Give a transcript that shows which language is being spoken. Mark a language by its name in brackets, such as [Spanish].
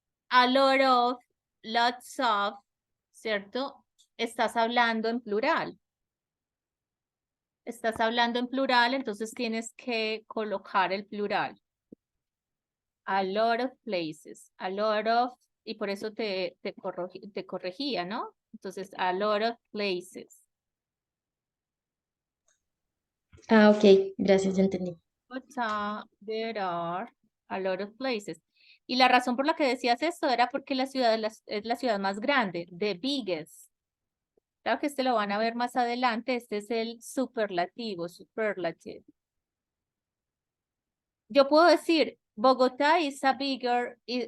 [English] a lot of, lots of, ¿cierto? [Spanish] Estás hablando en plural. Estás hablando en plural, entonces tienes que colocar el plural. [English] A lot of places, a lot of, [Spanish] y por eso te corregía, ¿no? [English] Entonces, a lot of places. [Spanish] Ok, gracias, ya entendí. [English] There are a lot of places. [Spanish] Y la razón por la que decías esto era porque la ciudad es la ciudad más grande, [English] the biggest. [Spanish] Claro que este lo van a ver más adelante, este es el superlativo, superlative. Yo puedo decir, Bogotá [English] is a bigger